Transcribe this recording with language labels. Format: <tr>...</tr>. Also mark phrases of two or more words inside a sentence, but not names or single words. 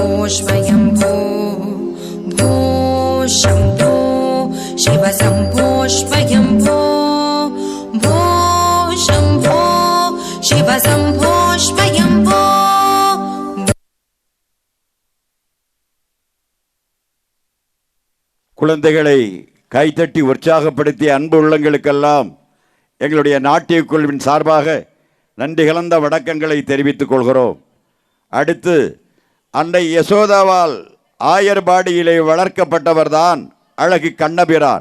<sa>स्वयम्भो भो शम्भो शिव शम्भो स्वयम्भो भो शम्भो शिव शम्भो स्वयम्भो.</sa> <ta>குழந்தைகளை கைத்தட்டி உற்சாகப்படுத்திய அன்பு உள்ளங்களுக்கெல்லாம் எங்களுடைய நாட்டிய குழுவின் சார்பாக நன்றி கலந்த வணக்கங்களை தெரிவித்துக் கொள்கிறோம். அடுத்து அன்னை யசோதாவால் ஆயர்பாடியிலே வளர்க்கப்பட்டவர்தான் அழகு கண்ணபிரான்.</ta>